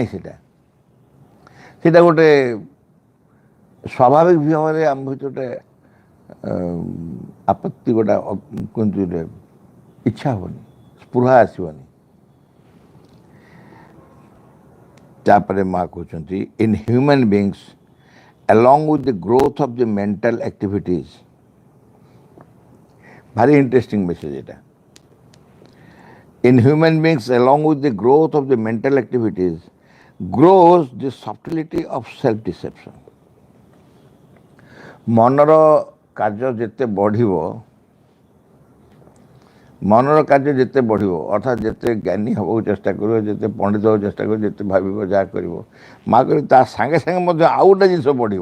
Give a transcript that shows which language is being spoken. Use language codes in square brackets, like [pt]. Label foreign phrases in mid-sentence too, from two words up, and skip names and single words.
[or] ସେଇଟା ଗୋଟେ ସ୍ୱାଭାବିକ ଭାବରେ ଆମ ଭିତରେ ଗୋଟେ ଆପତ୍ତି, ଗୋଟେ କୁହନ୍ତୁ, ଇଚ୍ଛା ହେବନି, ସ୍ପୃହା ଆସିବନି। ତାପରେ ମା କହୁଛନ୍ତି, [en] in human beings along with the growth of the mental activities, very interesting message এটা। In human beings, along with the growth of the mental activities, grows the subtlety of self-deception. [or] ମନର କାର୍ଯ୍ୟ ଯେତେ ବଢ଼ିବ, ମନର କାର୍ଯ୍ୟ ଯେତେ ବଢ଼ିବ, ଅର୍ଥାତ୍ ଯେତେ ଜ୍ଞାନୀ ହେବାକୁ ଚେଷ୍ଟା କରିବ, ଯେତେ ପଣ୍ଡିତ ହେବାକୁ ଚେଷ୍ଟା କରିବ, ଯେତେ ଭାବିବ, ଯାହା କରିବ, ମା କହିଲେ ତା ସାଙ୍ଗେ ସାଙ୍ଗେ ମଧ୍ୟ ଆଉ ଗୋଟେ ଜିନିଷ ବଢ଼ିବ।